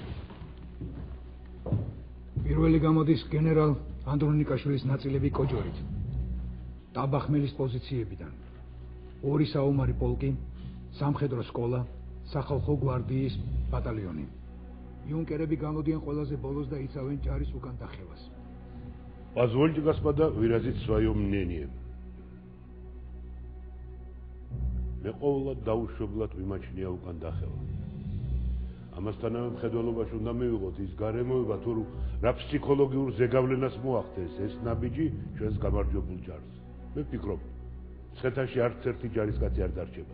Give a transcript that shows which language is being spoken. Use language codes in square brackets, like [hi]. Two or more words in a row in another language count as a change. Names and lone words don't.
[ka] პირველი გამოდის გენერალ ანდრონიკაშვილის ნაწილები კოჯორით. დაბახმელის პოზიციებიდან. 2 საომარი პოლკი, სამხედრო სკოლა, სახალხო გვარდიის ბატალიონი. იუნკერები გამოდიან ყველაზე ბოლოს და იცავენ ჯარის უკან დახევას. [ru] Позвольте, господа, выразить свое мнение. [ka] მე ყოველად დაუშვებლად ვიმაჩნია უკან დახევა. ამასთანავე მხედველობაში უნდა მივიღოთ ის გარემოება, თუ რა ფსიქოლოგიურ ზეგავლენას მოახდენს ეს ნაბიჯი ჩვენს გამარჯვებულ ჯარს. მე ვფიქრობ, ცხეთაში არც ერთი ჯარისკაცი არ დარჩება.